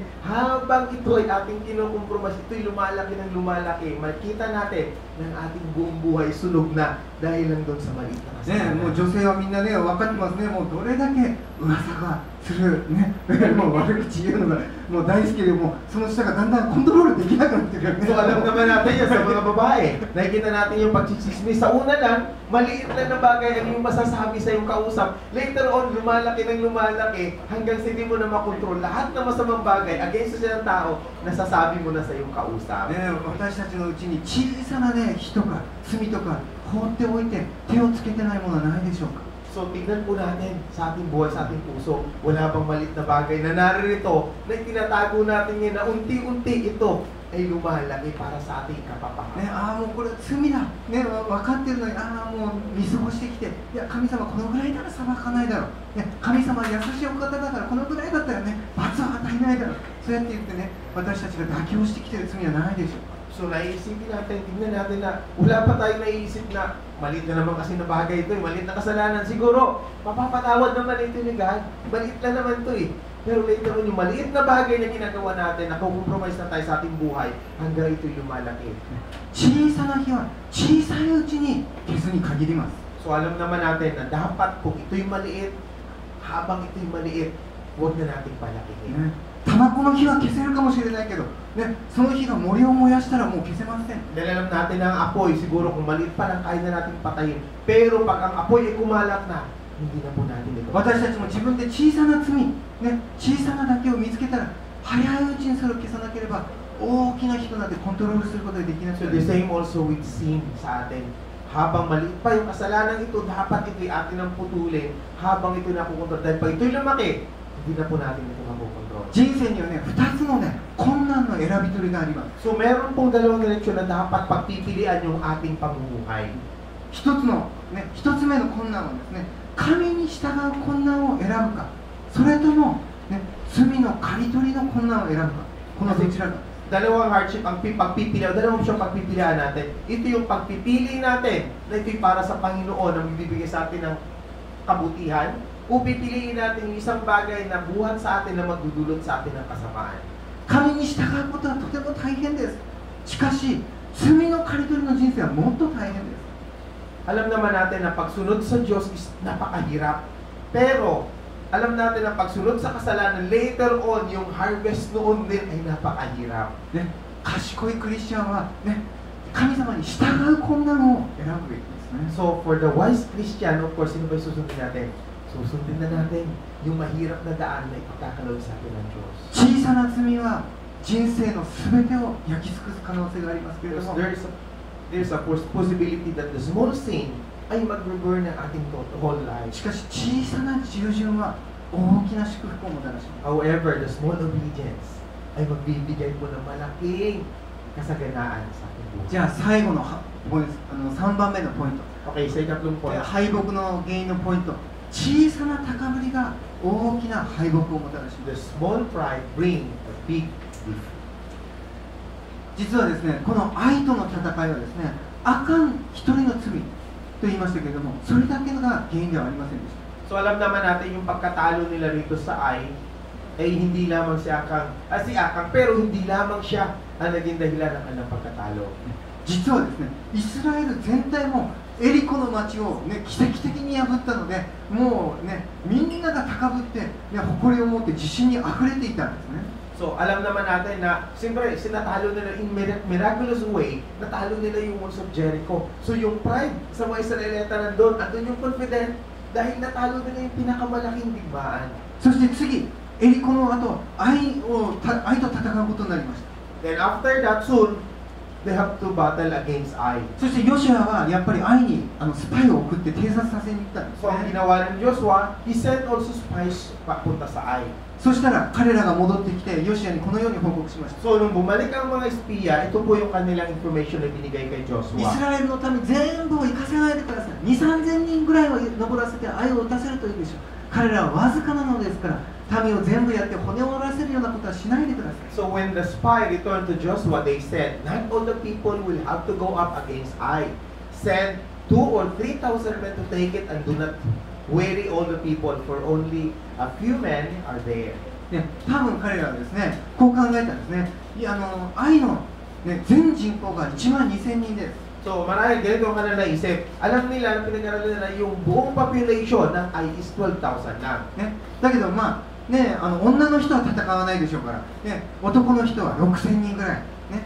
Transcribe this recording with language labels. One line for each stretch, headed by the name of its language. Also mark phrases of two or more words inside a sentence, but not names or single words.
Filipino: Habang ito ay ating kino-compromise, ito'y lumalaki ng lumalaki. Makita natin na ang ating buong buhay sunog na dahil lang doon sa maliit na
Japanese: ね、
Filipino: kasalanan.
Japanese: もう女性はみんなね、分かってますね。もうどれだけ噂がする、ね、もう悪口言うのがもう大好きで、もうその下がだんだんコントロールできなくなってるよね。
Filipino: So alam naman natin yan sa mga babae. Nakikita natin yung pagchichismis. Sa una lang, maliit lang na bagay ang yung masasabi sa yung kausap.
English: Later on,
Filipino: lumalaki ng lumalaki hanggang hindi mo na makontrol. Lahat ng masamang bagay against sa ng tao, nasasabi mo na sa yung kausap.
Japanese: ね、私たちのうちに小さなね、火とか罪とか放っておいて手をつけてないものはないでしょうか。
Filipino: So tignan po natin sa ating buhay, sa ating puso, wala bang maliit na bagay na naririto na itinatago natin ngayon na unti-unti ito ay lumalaki para sa ating
Japanese: ね、
Filipino: kapapakatan.
Japanese: ああもうこれ罪だ、ね、分かってるのに、ああもう見過ごしてきて、いや神様このぐらいなら裁かないだろう、ね、神様は優しいお方だからこのぐらいだったらね罰は与えないだろう、そうやって言ってね私たちが妥協してきてる罪はないでしょうか。
Filipino: So naiisipin natin, tignan natin na wala pa tayong naiisip na maliit na naman kasi na bagay ito, maliit na kasalanan. Siguro, mapapatawad naman ito ni God. Maliit lang naman ito eh. Pero
English: later on,
Filipino: yung maliit na bagay na ginagawa natin, nakukompromise na tayo sa ating buhay, hanggang ito'y lumalaki.
Japanese: 小さな火は小さいうちに消すに限ります。
Filipino: So alam naman natin na dapat kung ito'y maliit, habang ito'y maliit, huwag na nating palakihin.
Japanese: ね、タバコの火は消せるかもしれないけど、ね、その火が森を燃やしたらもう消せません。
Filipino: Dahil alam natin na ang apoy, siguro kung maliit pa lang, kaya na natin patayin. Pero pag ang apoy ay kumalat na, hindi na po natin ito.
Japanese: 私たちも自分で小さな罪、ね、小さなだけを見つけたら早いうちにそれを消さなければ大きな火となってコントロールすることができなく So なる。
English: the same also with sin
Filipino: sa atin. Habang maliit pa yung kasalanan ito, dapat ito'y atin ang putulin habang ito'y nakukontrol. Dahil pag ito'y lumaki, hindi na po natin ito makukontrol.
Japanese: 人生にはね、2つのね、困難の選び取りがあります。
Filipino: So meron pong dalawang direksyon na dapat pagpipilian yung ating pamumuhay.
Japanese: 一つ目の困難はですね、神に従う困難を選ぶか、それとも、ね、罪の刈り取りの困難を選ぶか、このどちらか。
Filipino: Dalawang hardship ang pagpipilian, dalawang opsyon pagpipilian natin. Ito yung pagpipili natin na ito'y para sa Panginoon na magbibigay sa atin ng kabutihan, o pipiliin natin yung isang bagay na buhat sa atin na magdudulot sa atin ng kasamaan.
Japanese: 神に従うことはとても大変です。しかし、罪の刈り取りの人生はもっと大変です。
Filipino: Alam naman natin na pagsunod sa Diyos is napakahirap. Pero, alam natin na pagsunod sa kasalanan,
English: later on,
Filipino: yung harvest noon din ay napakahirap.
Japanese: ね、賢いクリスチャンは、ね、神様に従う困難を選ぶべきです。ね。
English: So for the wise Christian, of course,
Filipino: sino ba yung susundin natin? Susundin na natin yung mahirap na daan na ipagkakaloob sa atin ng Diyos.
Japanese: 小さな罪は人生の全てを焼き尽くす可能性がありますけれど Because も、
English: there's a possibility that the small sin
Filipino: ay mag-reburn ng ating
English: whole life.
Japanese: しかし小さな従順は大きな祝福をもたらします。
English: However, the small obedience
Filipino: ay magbibigay po ng malaking kasaganaan sa ating buhay.
Japanese: じゃあ最後のポイント、3番目のポイント、
Filipino: Okay, sa ikatlong point.
Japanese: 敗北の原因のポイント、小さな高ぶりが大きな敗北をもたらしま The す。
English: small pride bring a big defeat.
Japanese: 実はですね、この愛との戦いはですね、あかん一人の罪と言いましたけれども、それだけが原因ではありませんでした。
Filipino: So alam naman natin yung pagkatalo nila rito sa ay hindi lamang si Akang, pero hindi lamang siya ang naging dahilan ng kanilang pagkatalo.
Japanese: 実はですね、イスラエル全体もエリコの町を、ね、奇跡的に破ったので、もうね、みんなが高ぶって、ね、誇りを持って自信にあふれていたんですね。
Filipino: So alam naman natin na siyempre sinatalo nila
English: in miraculous way,
Filipino: natalo nila yung
English: walls of Jericho.
Filipino: So yung pride sa mga Israelita nandun, andun yung confident dahil natalo nila yung pinakamalaking digmaan.
Japanese: そして次、エリコの後、愛と戦うことになりました。
English: Then after that soon, they have to battle against Ai.
Japanese: そしてヨシュアはやっぱり愛にスパイを送って偵察させに行ったんです
Filipino: So ang
Japanese: ね。
Filipino: ginawa ng Joshua,
English: he sent also spies
Filipino: papunta sa
English: Ai.
Japanese: そしたら彼らが戻ってきてヨシュアにこのように報告しました。
Filipino: So nung bumalik ang mga espiya, ito po yung kanilang information na binigay kay
Japanese: イス
Filipino: Joshua.
Japanese: ラエルの民全部を行かせないでください。2、3000人ぐらいを登らせて愛を打たせるといいでしょう。彼らはわずかなのですから民を全部やって骨を折らせるようなことはしないでください。
English: So when the spy returned to Joshua, they said, not all the people will have to go up against Ai. Send 2,000 or 3,000 men to take it and do not weary all the people, for only a few men are there.
Japanese: ね、多分彼らはですね、こう考えたんですね。いや愛の、ね、全人口が1万2000人です。
Filipino: So marahil ganito ang kanila naisip. Alam nila, pinag-aralan nila yung buong population ng Ai is 12,000 lang.
Japanese: ね、だけどまあね、女の人は戦わないでしょうから、ね、男の人は6000人ぐらい、ね、